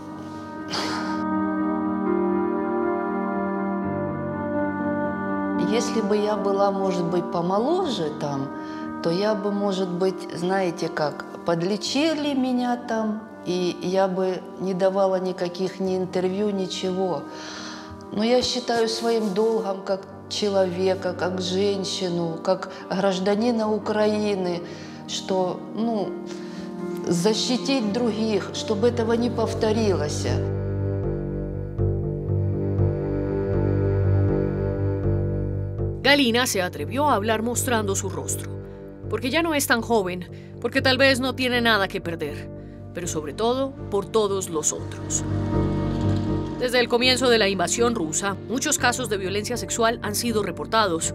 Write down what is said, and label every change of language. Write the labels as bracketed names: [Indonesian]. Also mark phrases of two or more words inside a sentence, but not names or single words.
[Russian] Если бы я была, может быть, помоложе там, то я бы, может быть, знаете как, подлечили меня там, и я бы не давала никаких ни интервью, ничего. Но я считаю своим долгом как человека, как женщину, как гражданина Украины, что, защитить других, чтобы этого не повторилось. [Spanish] Galina se atrevió a hablar mostrando su rostro, porque ya no es tan joven, porque tal vez no tiene nada que perder, pero sobre todo por todos los otros. Desde el comienzo de la invasión rusa, muchos casos de violencia sexual han sido reportados.